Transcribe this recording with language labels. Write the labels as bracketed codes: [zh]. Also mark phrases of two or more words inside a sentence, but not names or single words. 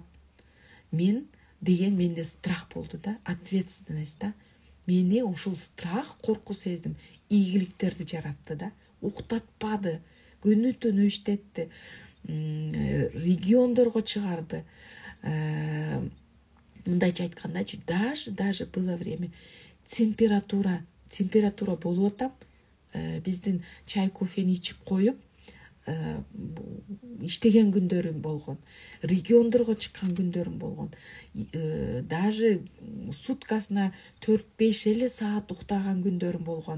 [ky] Мен деген менде страх болду да, ответственность да. Мени ушул страх, корку сезим ийгиликтерди жаратты да. Уктатпады, күнү түнү иштетти, региондорго чыгарды. Мындайча айткандачы, [ru] даже было время [ky] температура болуп атам, биздин чай кофени ичип коюп иштеген күндөрүм болгон, региондорго чыккан күндөрүм болгон, даже суткасына 4-5 эле саат уктаган күндөрүм болгон.